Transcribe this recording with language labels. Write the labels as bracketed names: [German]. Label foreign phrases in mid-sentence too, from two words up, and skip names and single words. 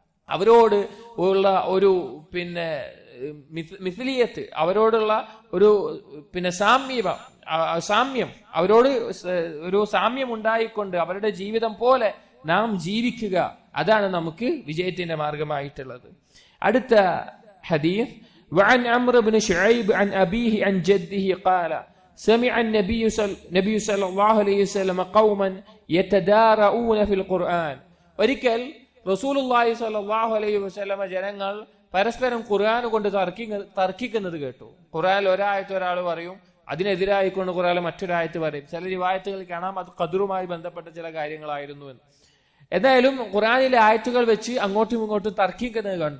[Malayalam] അവരോട് ഉള്ള ഒരു മിസ്ലിയത്ത്, അവരോടുള്ള ഒരു സാമ്യം, അവരോട് ഒരു സാമ്യം ഉണ്ടായിക്കൊണ്ട് അവരുടെ ജീവിതം പോലെ നാം ജീവിക്കുക, അതാണ് നമുക്ക് വിജയത്തിന്റെ മാർഗമായിട്ടുള്ളത്. അടുത്ത ഹദീസ് [Arabic] وعن عمرو بن شعيب عن أبيه عن جده قال سمع النبي صلى الله عليه وسلم قوما يتدارؤون في القرآن. [Malayalam] ഒരിക്കൽ [Arabic] رسول الله صلى الله عليه وسلم [Malayalam] ജനങ്ങൾ പരസ്പരം ഖുർആൻ കൊണ്ട് തർക്കിക്കുന്നത് കേട്ടു. ഖുർആനിൽ ഒരായത്ത് ഒരാൾ പറയും, അതിനെതിരായിക്കൊണ്ട് ഖുർആനിൽ മറ്റൊരായത്ത് പറയും. ചില റിവായത്തുകൾ കാണാം അത് ഖദറുമായി ബന്ധപ്പെട്ട ചില കാര്യങ്ങളായിരുന്നു എന്ന്. എന്തായാലും ഖുർആനിലെ ആയത്തുകൾ വെച്ച് അങ്ങോട്ടും ഇങ്ങോട്ടും തർക്കിക്കുന്നത് കണ്ടു.